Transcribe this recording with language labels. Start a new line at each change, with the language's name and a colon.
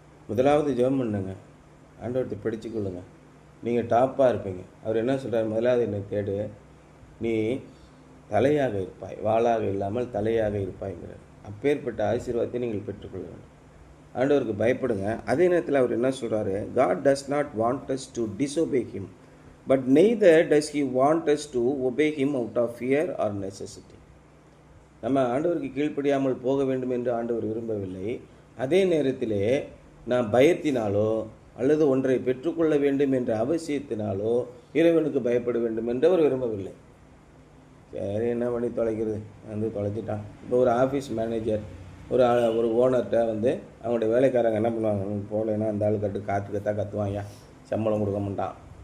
Tamil: முதலாவது ஜெபம் பண்ணுங்க, ஆண்டவர்கிட்ட படிச்சுக்கொள்ளுங்க, நீங்கள் டாப்பாக இருப்பீங்க. அவர் என்ன சொல்கிறார்? முதலாவது என்னை தேடு, நீ தலையாக இருப்பாய், வாளாக இல்லாமல் தலையாக இருப்பாய்ங்கிறார். அப்பேற்பட்ட ஆசீர்வாதத்தை நீங்கள் பெற்றுக்கொள்ள வேண்டும். ஆண்டவருக்கு பயப்படுங்க. அதே நேரத்தில் அவர் என்ன சொல்கிறாரு?
English: God does not want us to disobey him, but neither does he want us to obey him out of fear or necessity.
Tamil: நம்ம ஆண்டவருக்கு கீழ்ப்படியாமல் போக வேண்டும் என்று ஆண்டவர் விரும்பவில்லை. அதே நேரத்திலே நான் பயத்தினாலோ அல்லது ஒன்றை பெற்றுக்கொள்ள வேண்டும் என்ற அவசியத்தினாலோ இறைவனுக்கு பயப்பட வேண்டும் என்று அவர் விரும்பவில்லை. சரி, என்ன பண்ணி தொலைக்கிறது, தொலைச்சிட்டான். இப்போ ஒரு ஆஃபீஸ் மேனேஜர் ஒரு ஓனர்கிட்ட அவங்களுடைய வேலைக்காரங்க என்ன பண்ணுவாங்க, போகலைன்னா அந்த ஆள் கத்துவாங்க, சம்பளம் கொடுக்க மாட்டான்.